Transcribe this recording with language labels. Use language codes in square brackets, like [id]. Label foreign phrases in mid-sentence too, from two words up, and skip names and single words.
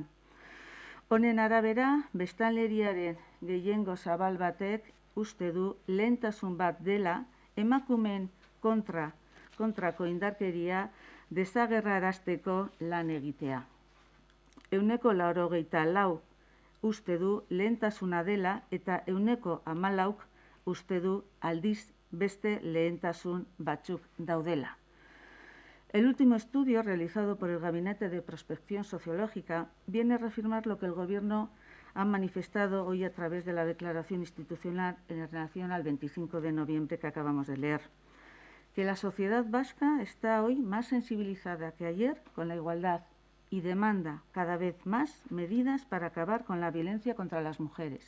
[eu] Honen arabera, biztanleriaren gehiengo zabal batek uste du lehentasun bat dela emakumeen kontrako indarkeria desagerrarazteko lan egitea. 94% uste du lehentasuna dela eta 14% uste du aldiz beste lehentasun batzuk daudela. [es] El último estudio realizado por el Gabinete de Prospección Sociológica viene a reafirmar lo que el Gobierno ha manifestado hoy a través de la declaración institucional en relación al 25 de noviembre que acabamos de leer, que la sociedad vasca está hoy más sensibilizada que ayer con la igualdad y demanda cada vez más medidas para acabar con la violencia contra las mujeres.